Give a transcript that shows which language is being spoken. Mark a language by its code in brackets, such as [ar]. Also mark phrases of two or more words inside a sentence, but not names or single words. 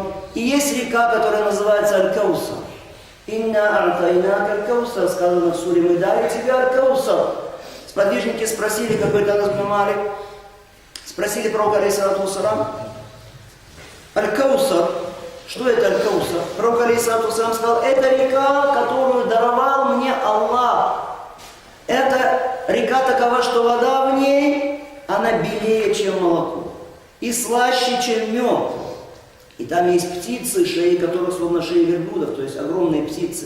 [ru] И есть река, которая называется Аль-Каусар. [ar] «إنا أعطيناك الكوثر», [ru] сказано в суре, «Мы дали тебе Аль-Каусар». Сподвижники спросили, какой-то Анас бин Малик, спросили пророка [ar] عليه الصلاة والسلام, [ru] Аль-Каусар, что это Аль-Каусар? Пророк [ar] عليه الصلاة والسلام [ru] сказал, это река, которую даровал мне Аллах такова, что вода в ней, она белее, чем молоко, и слаще, чем мед. И там есть птицы, шеи которых словно шеи верблюдов, то есть огромные птицы.